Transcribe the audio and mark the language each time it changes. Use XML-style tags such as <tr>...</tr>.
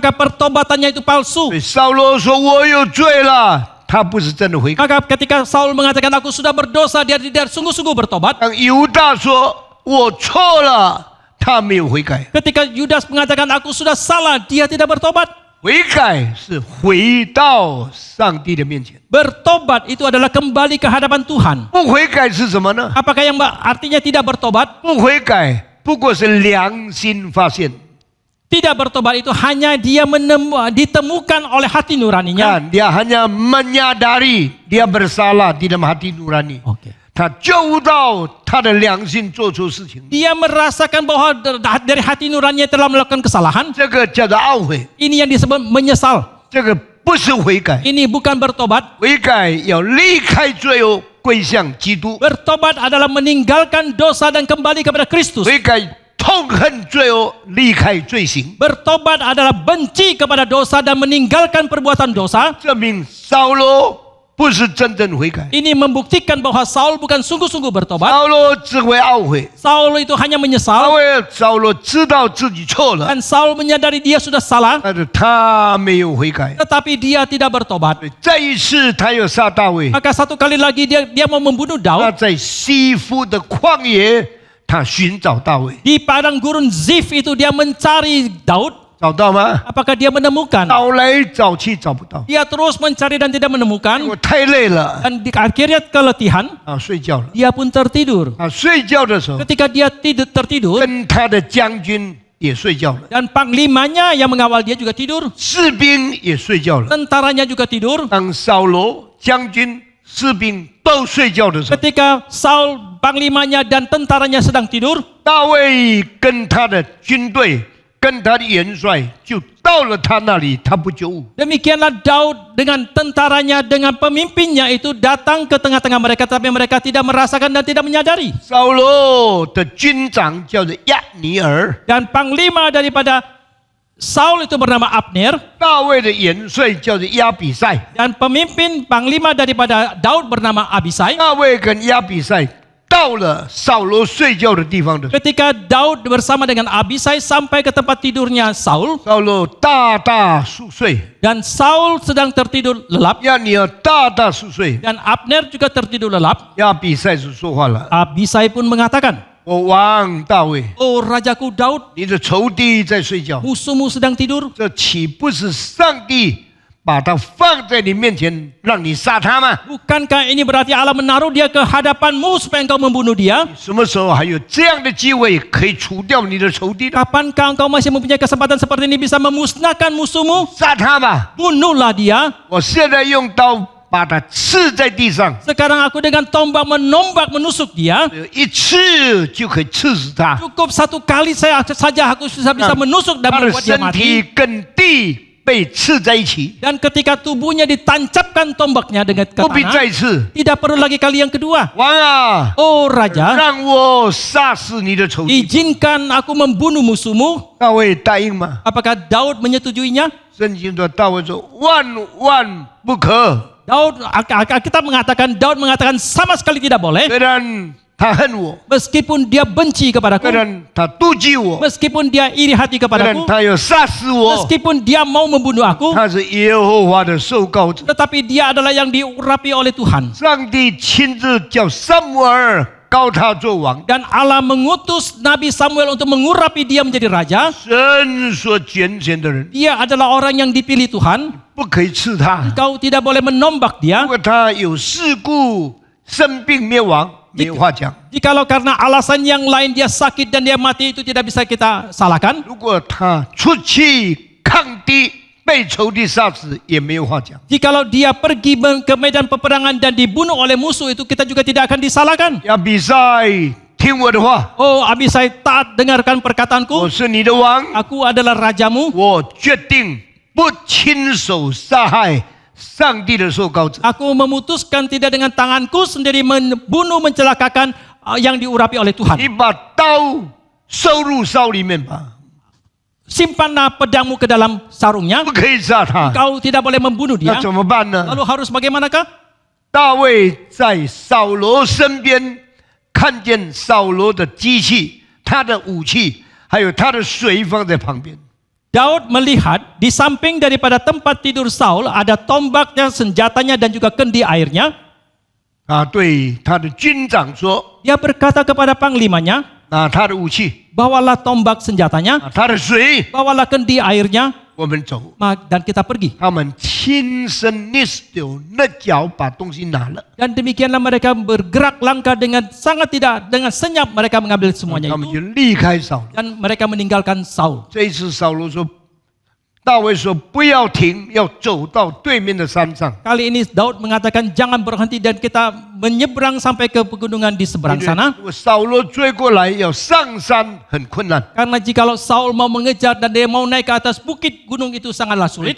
<id>maka pertobatannya itu palsu.</id> <zh>所以扫罗说：“我有罪了。” 他不是真的悔改。</zh> <id>Maka ketika Saul mengatakan aku sudah berdosa, dia tidak sungguh-sungguh bertobat.</id> <zh>当犹大说：“我错了。” 他没有悔改。</zh> <id>Ketika Yudas mengatakan aku sudah salah, dia tidak bertobat.</id> <zh>悔改是回到上帝的面前。</zh> <id>Bertobat itu adalah kembali ke hadapan Tuhan.</id> <zh>不悔改是什么呢？</zh> <id>Apakah yang artinya tidak bertobat?</id> <zh>不悔改不过是良心发现。</zh> <id>Tidak bertobat itu hanya dia ditemukan oleh hati nuraninya. Kan, dia hanya menyadari dia bersalah di dalam hati nurani. Oke.</id> <zh>他觉悟到他的良心做出事情，</zh> <id>Dia merasakan bahwa dari hati nuraninya telah melakukan kesalahan.</id> <zh>这个叫做懊悔，</zh> <id>Ini yang disebut menyesal.</id> <zh>这个不是悔改。</zh> <id>Ini bukan bertobat.</id> <zh>悔改要离开罪恶，归向基督。</zh> <id>Bertobat adalah meninggalkan dosa dan kembali kepada Kristus.</id> <zh>悔改痛恨罪恶，离开罪行。</zh> <id>Bertobat adalah benci kepada dosa dan meninggalkan perbuatan dosa.</id> <zh>证明扫罗不是真正悔改，</zh> <id>Ini membuktikan bahwa Saul bukan sungguh-sungguh bertobat.</id> <zh>扫罗只会懊悔。</zh> <id>Saul itu hanya menyesal</id> <zh>为扫罗知道自己错了，</zh> <id>dan Saul menyadari dia sudah salah,</id> <zh>但是他没有悔改。</zh> <id>tetapi dia tidak bertobat.</id> <zh>再一次，他又杀大卫。</zh> <id>Maka satu kali lagi dia mau membunuh</id> <zh>他</zh> <id>Daud.</id> <zh>在西夫的旷野，他寻找大卫，</zh> <id>Di padang gurun Zif itu dia mencari Daud.</id> <zh>找到吗？</zh> <id>Apakah dia menemukan?</id> <zh>找来找去找不到，</zh> <id>Dia terus mencari dan tidak</id> <zh>我</zh> <id>menemukan.</id> <zh>太累了</zh> <id>Dan akhirnya keletihan,</id> <zh>啊，睡觉了。</zh> <id>dia pun tertidur.</id> <zh>啊，睡觉的时候，</zh> <id>Ketika dia tertidur,</id> <zh>跟他的将军也睡觉了，</zh> <id>dan panglimanya yang mengawal dia juga tidur.</id> <zh>士兵也睡觉了。</zh> <id>Tentaranya juga tidur.</id> <zh>当扫罗将军、士兵都睡觉的时候，</zh> <id>Ketika Saul, panglimanya dan tentaranya sedang tidur,</id> <zh>大卫跟他的军队、跟他的元帅就到了他那里，他不久悟。</zh> <id>demikianlah Daud dengan tentaranya, dengan pemimpinnya itu datang ke tengah-tengah mereka, tapi mereka tidak merasakan dan tidak menyadari.</id> <zh>扫罗的军长叫做亚尼尔，</zh> <id>Dan panglima daripada Saul itu bernama Abner,</id> <zh>大卫的元帅叫做亚比赛。</zh> <id>dan pemimpin panglima daripada Daud bernama Abisai.</id> <zh>大卫跟亚比赛到了扫罗睡觉的地方的时候，</zh> <id>Ketika Daud bersama dengan Abisai sampai ke tempat tidurnya Saul,</id> <zh>扫罗大大熟睡，</zh> <id>dan Saul sedang tertidur lelap,</id> <zh>亚尼尔大大熟睡。</zh> <id>dan Abner juga tertidur lelap.</id> <zh>亚比赛就说话了</zh> <id>Abisai pun mengatakan,</id> <zh>我王大卫，</zh> <id>"Oh rajaku Daud,</id> <zh>你的仇敌在睡觉，</zh> <id>musuhmu sedang tidur.</id> <zh>这岂不是上帝把他放在你面前，让你杀他吗？</zh> <id>Bukankah ini berarti Allah menaruh dia ke hadapanmu supaya engkau membunuh dia?</id> <zh>什么时候还有这样的机会可以除掉你的仇敌呢？</zh> <id>Kapankah engkau masih mempunyai kesempatan seperti ini bisa memusnahkan musuhmu?</id> <zh>杀他吧！</zh> <id>Bunuhlah dia.</id> <zh>我现在用刀把他刺在地上，</zh> <id>Sekarang aku dengan tombak menombak menusuk dia.</id> <zh>一刺就可以刺死他。</zh> <id>Cukup satu kali saja aku bisa menusuk dan</id> <zh>他的</zh> <id>membuat dia</id> <zh>身体</zh> <id>mati.</id> <zh>跟地被刺在一起，</zh> <id>Dan ketika tubuhnya ditancapkan tombaknya dengan ke</id> <zh>不必</zh> <id>tanah,</id> <zh>再刺。</zh> <id>tidak perlu lagi kali yang kedua.</id> <zh>王啊，</zh> <id>Oh raja,</id> <zh>让我杀死你的仇敌。</zh> <id>izinkan aku membunuh musuhmu.</id> <zh>大卫答应吗？</zh> <id>Apakah Daud menyetujuinya?</id> <zh>圣经说，大卫说万万不可。</zh> <id>Kita mengatakan Daud mengatakan sama sekali tidak boleh.</id> <zh>虽然他恨我，</zh> <id>Meskipun dia benci kepadaku,</id> <zh>然他妒忌我，</zh> <id>meskipun dia iri hati</id> <zh>虽然</zh> <id>kepadaku,</id> <zh>他要杀死我，</zh> <id>meskipun dia mau membunuh aku,</id> <zh>他是耶和华的受膏者。</zh> <id>tetapi dia adalah yang diurapi oleh Tuhan.</id> <zh>上帝亲自叫撒母耳膏他做王。</zh> <id>Dan Allah mengutus Nabi Samuel untuk mengurapi dia menjadi raja.</id> <zh>神所拣选的人</zh> <id>Dia adalah orang yang dipilih Tuhan.</id> <zh>不可以刺他，</zh> <id>Kau tidak boleh menombak</id> <zh>如</zh> <id>dia.</id> <zh>果他有事故、生病灭亡，没有话讲。</zh> <id>Jikalau karena alasan yang lain dia sakit dan dia mati, itu tidak bisa kita salahkan.</id> <zh>如果他出去抗敌，被仇敌杀死，也没有话讲。</zh> <id>Jikalau dia pergi ke medan peperangan dan dibunuh oleh musuh, itu kita juga tidak akan disalahkan.</id> <zh>要比赛，听我的话，</zh> <id>Oh Abisai, taat dengarkan</id> <zh>我</zh> <id>perkataanku.</id> <zh>是你的王，</zh> <id>Aku adalah rajamu.</id> <zh>我决定不亲手杀害上帝的受膏者。</zh> <id>Aku memutuskan tidak dengan tanganku sendiri membunuh, mencelakakan yang diurapi oleh</id> <zh>你</zh> <id>Tuhan.</id> <zh>把刀收入鞘里面吧，</zh> <id>Simpanlah pedangmu ke dalam sarungnya.</id> <zh>不可以杀他。</zh> <id>Kau tidak boleh membunuh</id> <zh>那</zh> <id>dia.</id> <zh>怎么办呢？</zh> <id>Lalu harus bagaimanakah?</id> <zh>大卫在扫罗身边，看见扫罗的机器、他的武器，还有他的水放在旁边。</zh> <id>Daud melihat di samping daripada tempat tidur Saul ada tombaknya, senjatanya dan juga kendi airnya.</id> <zh>对他的军长说</zh> <id>Dia berkata kepada panglimanya,</id> <zh>他的武器，</zh> <id>bawalah tombak senjatanya,</id> <zh>他的水，</zh> <id>bawalah kendi airnya,</id> <zh>我们走。</zh> <id>dan kita pergi.</id> <zh>他们亲身捏手捏脚把东西拿了，</zh> <id>Dan demikianlah mereka bergerak langkah dengan sangat tidak, dengan senyap mereka mengambil semuanya</id> <zh>他们</zh> <id>itu.</id> <zh>就离开扫罗。</zh> <id>Dan mereka meninggalkan Saul.</id> <zh>这一次扫罗说，大卫说不要停，要走到对面的山上。</zh> <id>Kali ini Daud mengatakan jangan berhenti dan kita menyeberang sampai ke pegunungan di seberang sana.</id> <zh>如果扫罗追过来，要上山很困难。</zh> <id>Karena jikalau Saul mau mengejar dan dia mau naik ke atas bukit gunung itu sangatlah sulit.</id>